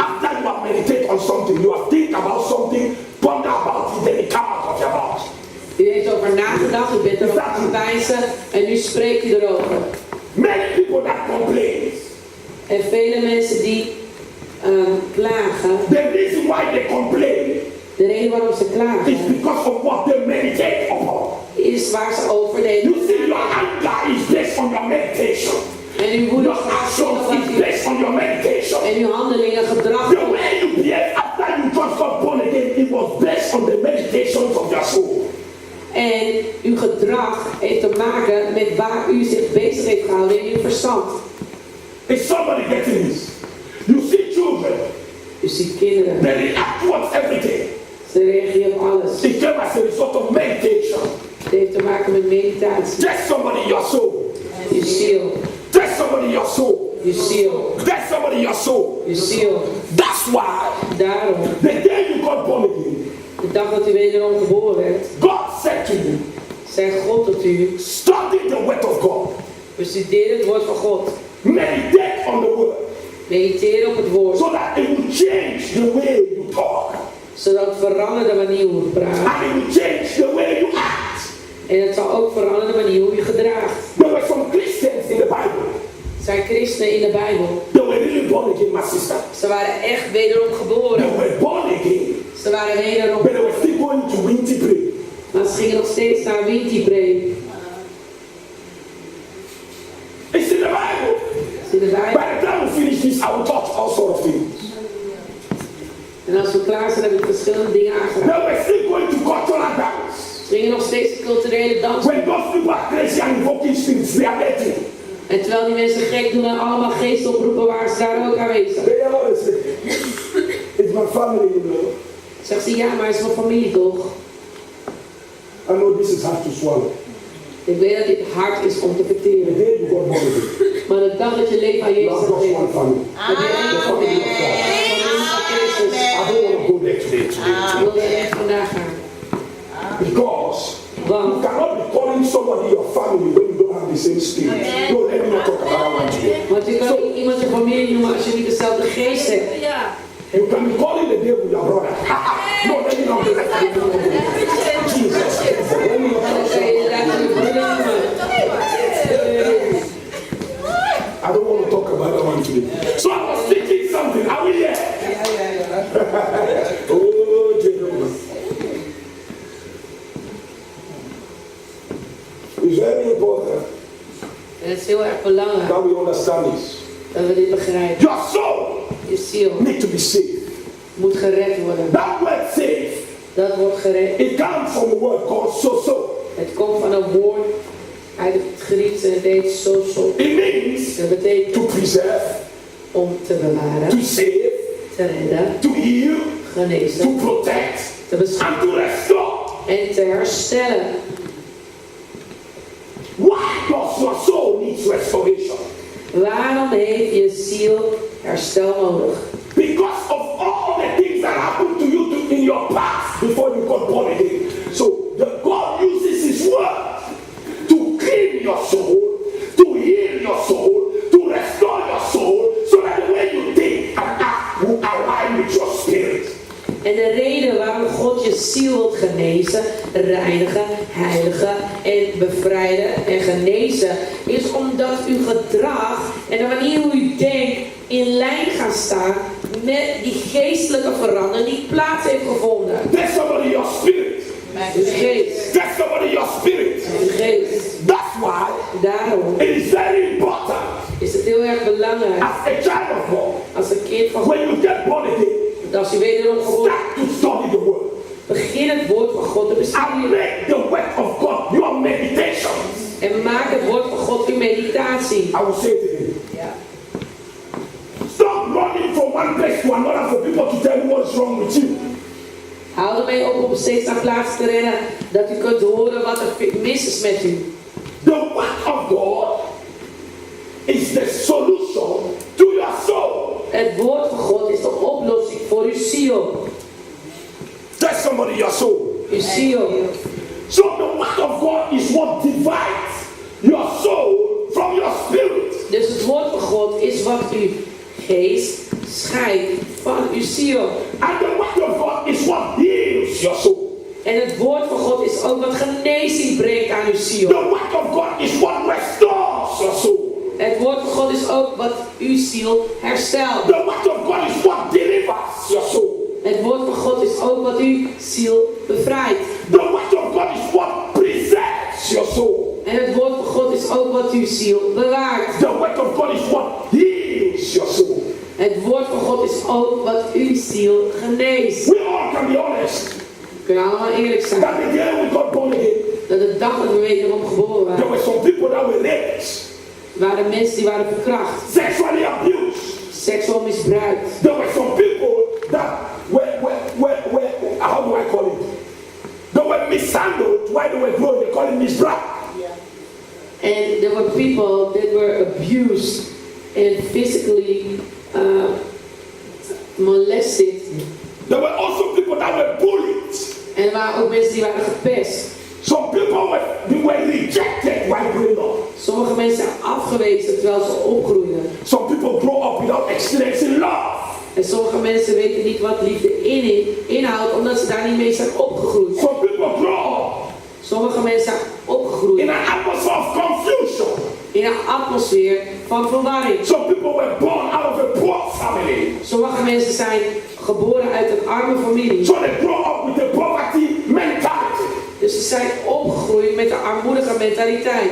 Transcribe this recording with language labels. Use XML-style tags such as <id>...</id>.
<en>after you have meditated on something. You have think about something, ponder about it, then it comes out of your mouth.</en> <nl>U heeft over nagedacht, u bent erover gaan peinzen en nu spreekt u erover.</nl> <en>Many people that complain,</en> <nl>En vele mensen die klagen,</nl> <en>the reason why they complain</en> <nl>de reden waarom ze</nl> <en>is</en> <nl>klagen,</nl> <en>because of what they meditate upon.</en> <nl>is waar ze over denken.</nl> <en>You see, your anger is based on your meditation.</en> <nl>En uw woede</nl> <en>Your actions is based on your meditation.</en> <nl>en uw handelingen, gedrag.</nl> <en>The way you behave after you just got born again, it was based on the meditations of your soul.</en> <nl>En uw gedrag heeft te maken met waar u zich bezig heeft gehouden in uw verstand.</nl> <en>Is somebody getting this? You see children,</en> <nl>U ziet kinderen,</nl> <en>they react towards everything.</en> <nl>ze reageren op alles.</nl> <en>It came as a result of meditation.</en> <nl>Het heeft te maken met meditatie.</nl> <en>Tell somebody your soul.</en> <nl>Uw ziel,</nl> <en>Tell somebody your soul.</en> <nl>uw ziel,</nl> <en>Tell somebody your soul.</en> <nl>uw ziel.</nl> <en>That's why</en> <nl>Daarom,</nl> <en>the day you got born again,</en> <nl>de dag dat u wederom geboren werd,</nl> <en>God said to you,</en> <nl>zei God tot u,</nl> <en>study the word of God.</en> <nl>bestudeer het woord van God.</nl> <en>Meditate on the word.</en> <nl>Mediteer op het woord,</nl> <en>So that it will change the way you talk.</en> <nl>zodat het verandert de manier hoe je praat.</nl> <en>And it will change the way you act.</en> <nl>En het zal ook veranderen de manier hoe je gedraagt.</nl> <en>There were some Christians in the Bible.</en> <nl>Er zijn christenen in de Bijbel.</nl> <en>They were really born again, my sister.</en> <nl>Ze waren echt wederom geboren.</nl> <en>They were born again.</en> <nl>Ze waren wederom.</nl> <en>But they were still going to Winty pray.</en> <nl>Maar ze gingen nog steeds naar Wintipree.</nl> <en>It's in the Bible.</en> <nl>In de Bijbel.</nl> <en>By the time we finish this, I will touch all sort of things.</en> <nl>En als we klaar zijn, hebben we verschillende dingen aangeraakt.</nl> <en>Then we're still going to cultural dance.</en> <nl>We gingen nog steeds de culturele dans.</nl> <en>When those people are crazy and invoking spirits, they are making.</en> <nl>En terwijl die mensen gek doen en allemaal geesten oproepen, waren ze daar ook aanwezig.</nl> <en>They always say, it's my family, you know.</en> <nl>Zegt ze, ja, maar het is mijn familie toch?</nl> <en>I know this is hard to swallow.</en> <nl>Ik weet dat dit hard is om te</nl> <en>The</en> <nl>verteren.</nl> <en>day you got born again,</en> <nl>Maar de dag dat je leven aan</nl> <en>you</en> <nl>Jezus</nl> <en>have</en> <nl>hebt</nl> <en>just</en> <nl>gegeven.</nl> <en>one family.</en> <nl>Heb je één</nl> <en>The family</en> <nl>familie.</nl> <en>of God.</en> <nl>Jezus.</nl> <en>I don't want to go there today.</en> <nl>Ik wil er echt vandaag gaan.</nl> <en>Because you</en> <nl>Want</nl> <en>cannot be calling somebody your family when you don't have the same spirit. No, let me not talk about that one today.</en> <nl>want je kan niet iemand je familie noemen als je niet dezelfde geest hebt.</nl> <en>You can be calling the devil your brother. No, let me not do that. Jesus. Let me not</en> <nl>Dan</nl> <en>talk</en> <nl>kan je inderdaad je broeder noemen.</nl> <en>I don't want to talk about that one today. So I was thinking something. Are we here? Oh, Jesus. It's very important</en> <nl>En het is heel erg belangrijk</nl> <en>that we understand this.</en> <nl>dat we dit begrijpen.</nl> <en>Your soul</en> <nl>Je ziel</nl> <en>needs to be saved.</en> <nl>moet gered worden.</nl> <en>That word saved,</en> <nl>Dat wordt gered.</nl> <en>it comes from a word called so.</en> <nl>Het komt van een woord uit het Grieks en het heet so.</nl> <en>It means</en> <nl>Dat betekent</nl> <en>to preserve,</en> <nl>om te bewaren,</nl> <en>to save,</en> <nl>te redden,</nl> <en>to heal,</en> <nl>genezen,</nl> <en>to protect,</en> <nl>te beschermen</nl> <en>and to restore.</en> <nl>en te herstellen.</nl> <en>Why does your soul need restoration?</en> <nl>Waarom heeft je ziel herstel nodig?</nl> <en>Because of all the things that happened to you in your past before you got born again. So God uses His word to clean your soul, to heal your soul, to restore your soul, so that the way you think and act will align with your spirit.</en> <nl>En de reden waarom God je ziel wilt genezen, reinigen, heiligen en bevrijden en genezen, is omdat uw gedrag en de manier hoe u denkt in lijn gaan staan met die geestelijke verandering die plaats heeft gevonden.</nl> <en>There's somebody in your spirit.</en> <nl>Uw geest.</nl> <en>There's somebody in your spirit.</en> <nl>Uw geest.</nl> <en>That's why</en> <nl>Daarom</nl> <en>it is very important</en> <nl>is het heel erg belangrijk</nl> <en>as a child of God,</en> <nl>als een kind van God,</nl> <en>when you get born again,</en> <nl>dat als je wederom geboren</nl> <en>start to study the word.</en> <nl>begin het woord van God te</nl> <en>And</en> <nl>bestuderen.</nl> <en>make the word of God your meditation.</en> <nl>En maak het woord van God uw meditatie.</nl> <en>I will say it again. Stop running from one place to another for people to tell you what's wrong with you.</en> <nl>Hou ermee op om steeds naar plaatsen te rennen dat u kunt horen wat er mis is met u.</nl> <en>The word of God is the solution to your soul.</en> <nl>Het woord van God is de oplossing voor uw ziel.</nl> <en>Tell somebody your soul.</en> <nl>Uw ziel.</nl> <en>So the word of God is what divides your soul from your spirit.</en> <nl>Dus het woord van God is wat uw geest scheidt van uw ziel.</nl> <en>And the word of God is what heals your soul.</en> <nl>En het woord van God is ook wat genezing brengt aan uw ziel.</nl> <en>The word of God is what restores your soul.</en> <nl>Het woord van God is ook wat uw ziel herstelt.</nl> <en>The word of God is what delivers your soul.</en> <nl>Het woord van God is ook wat uw ziel bevrijdt.</nl> <en>The word of God is what preserves your soul.</en> <nl>En het woord van God is ook wat uw ziel bewaart.</nl> <en>The word of God is what heals your soul.</en> <nl>Het woord van God is ook wat uw ziel geneest.</nl> <en>We all can be honest</en> <nl>We kunnen allemaal eerlijk zijn.</nl> <en>that the day we got born again,</en> <nl>Dat de dag dat we wederom geboren</nl> <en>there</en> <nl>waren,</nl> <en>were some people that were raped,</en> <nl>waren mensen die waren verkracht,</nl> <en>sexually abused.</en> <nl>seksueel misbruikt.</nl> <en>There were some people that were how do I call it? They were mishandled while they were growing. They call it misbruik. And there were people that were abused and physically molested. There were also people that were bullied.</en> <nl>En er waren ook mensen die waren gepest.</nl> <en>Some people were rejected while growing up.</en> <nl>Sommige mensen zijn afgewezen terwijl ze opgroeiden.</nl> <en>Some people grow up without experiencing love.</en> <nl>En sommige mensen weten niet wat liefde inhoudt omdat ze daar niet mee zijn opgegroeid.</nl> <en>Some people grow up</en> <nl>Sommige mensen zijn opgegroeid</nl> <en>in an atmosphere of confusion.</en> <nl>in een atmosfeer van verwarring.</nl> <en>Some people were born out of a poor family.</en> <nl>Sommige mensen zijn geboren uit een arme familie.</nl> <en>So they grow up with a poverty mentality.</en> <nl>Dus ze zijn opgegroeid met een armoedige mentaliteit.</nl>